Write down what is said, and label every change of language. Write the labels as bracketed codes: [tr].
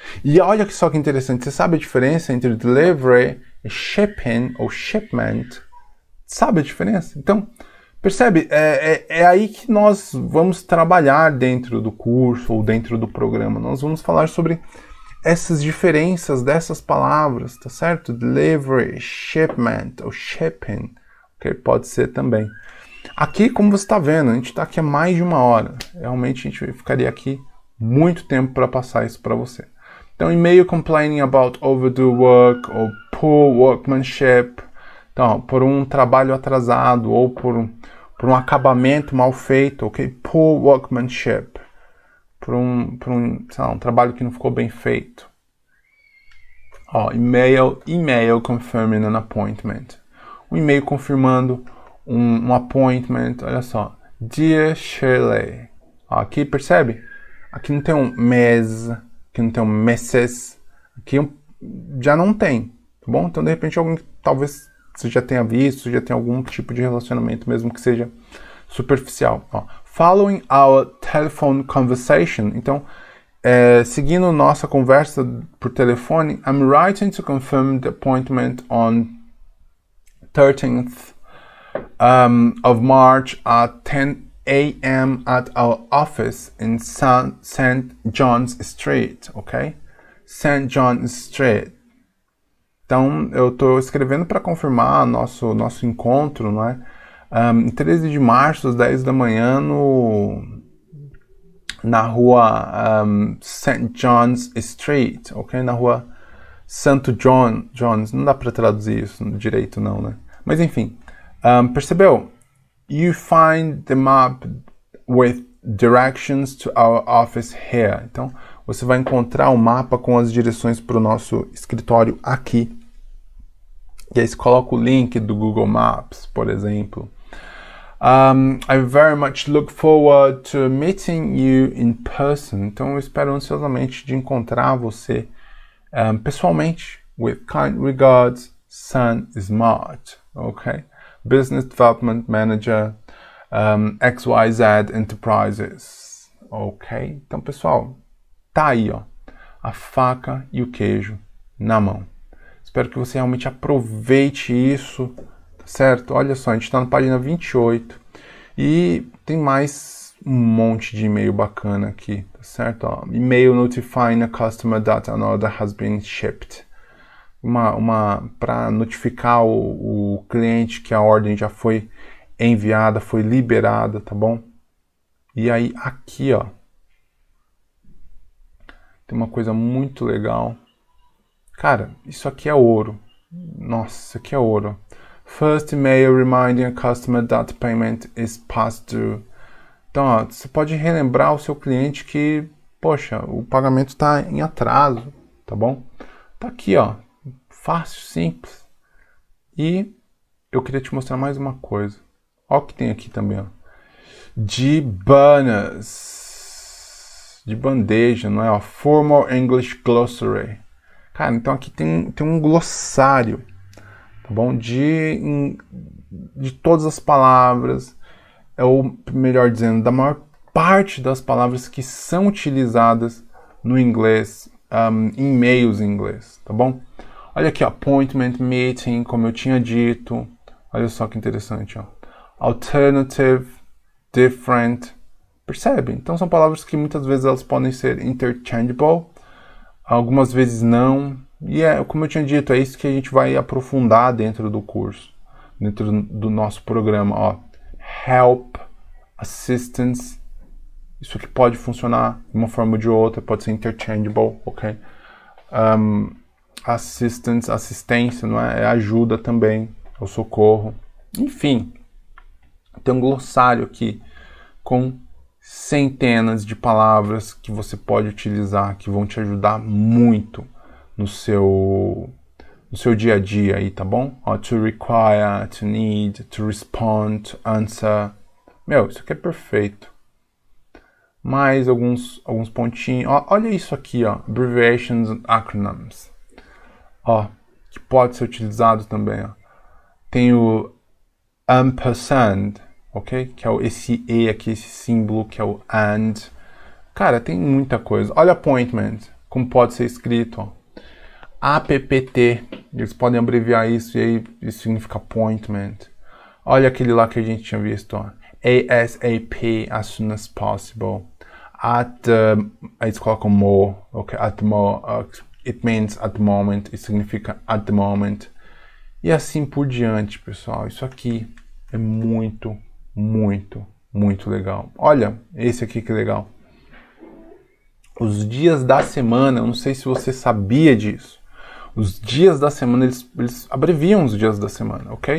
[pt] E olha só que interessante, você sabe a diferença entre delivery e shipping ou shipment? Sabe a diferença? Então, percebe? É aí que nós vamos trabalhar dentro do curso ou dentro do programa. Nós vamos falar sobre essas diferenças dessas palavras, tá certo? [en] Delivery, shipment ou shipping, ok? [pt] Pode ser também. Aqui, como você está vendo, a gente está aqui há mais de 1 hora. Realmente a gente ficaria aqui muito tempo para passar isso para você. [en] Então, e-mail complaining about overdue work ou poor workmanship. [pt] Então, por um trabalho atrasado ou por um acabamento mal feito, ok? Poor workmanship. Por um sei lá, um trabalho que não ficou bem feito. [en] Ó, email confirming an appointment. [pt] Um e-mail confirmando um appointment, olha só. Dear Shirley. Ó, aqui, percebe? Aqui não tem um mês, aqui não tem um meses. Aqui já não tem, tá bom? Então, de repente, alguém talvez você já tenha visto, já tem algum tipo de relacionamento, mesmo que seja superficial. [en] Ó, following our telephone conversation. [pt] Então, seguindo nossa conversa por telefone, [en] I'm writing to confirm the appointment on 13th of March at 10 a.m. at our office in St. John's Street, ok? St. John's Street. [pt] Então, eu estou escrevendo para confirmar nosso encontro, não é? Em 13 de março, às 10 da manhã, na rua St. John's Street, ok? Na rua Santo John's. Não dá para traduzir isso direito, não, né? Mas, enfim. Percebeu? [en] You find the map with directions to our office here. [pt] Então, você vai encontrar o mapa com as direções para o nosso escritório aqui. E aí você coloca o link do Google Maps, por exemplo. [en] I very much look forward to meeting you in person. [pt] Então, eu espero ansiosamente de encontrar você pessoalmente. [en] With kind regards, Sun Smart. Ok? Business Development Manager, XYZ Enterprises. Ok? [pt] Então, pessoal, tá aí, ó, a faca e o queijo na mão. Espero que você realmente aproveite isso, tá certo? Olha só, a gente está na página 28 e tem mais um monte de e-mail bacana aqui, tá certo? [en] Ó, e-mail notifying a customer that an order has been shipped. [pt] Para notificar o cliente que a ordem já foi enviada, foi liberada, tá bom? E aí aqui, ó, tem uma coisa muito legal. Cara, isso aqui é ouro. Nossa, isso aqui é ouro. [en] First email reminding a customer that payment is past due. [pt] Então, ó, você pode relembrar o seu cliente que, poxa, o pagamento está em atraso, tá bom? Tá aqui, ó. Fácil, simples. E eu queria te mostrar mais uma coisa. Olha o que tem aqui também, ó. De banners. De bandeja, não é? Ó, [en] Formal English Glossary. [pt] Cara, então aqui tem um glossário, tá bom? De todas as palavras, ou melhor dizendo, da maior parte das palavras que são utilizadas no inglês, em e-mails em inglês, tá bom? Olha aqui, ó, appointment, meeting, como eu tinha dito. Olha só que interessante, ó. [en] Alternative, different. [pt] Percebe? Então são palavras que muitas vezes elas podem ser interchangeable, algumas vezes não. E como eu tinha dito, é isso que a gente vai aprofundar dentro do curso, dentro do nosso programa, ó. Help, assistance. Isso aqui pode funcionar de uma forma ou de outra, pode ser interchangeable, ok? Assistance, assistência, não é? É ajuda também, é o socorro. Enfim, tem um glossário aqui com centenas de palavras que você pode utilizar, que vão te ajudar muito no seu dia a dia aí, tá bom? [en] Ó, to require, to need, to respond, to answer. [pt] Meu, isso aqui é perfeito. Mais alguns pontinhos. Ó, olha isso aqui, ó. [en] Abbreviations and acronyms. [pt] ó, que pode ser utilizado também, ó. Tem o ampersand, ok? Que é esse E aqui, esse símbolo que é o and. Cara, tem muita coisa. Olha appointment, como pode ser escrito, ó. APPT, eles podem abreviar isso e aí isso significa appointment. Olha aquele lá que a gente tinha visto, ó. [en] ASAP, as soon as possible. [pt] Aí eles colocam [en] more, ok? It means at the moment, [pt] isso significa [en] at the moment. [pt] E assim por diante, pessoal. Isso aqui é muito, muito, muito legal. Olha, esse aqui que legal. Os dias da semana, eu não sei se você sabia disso. Os dias da semana, eles abreviam os dias da semana, ok?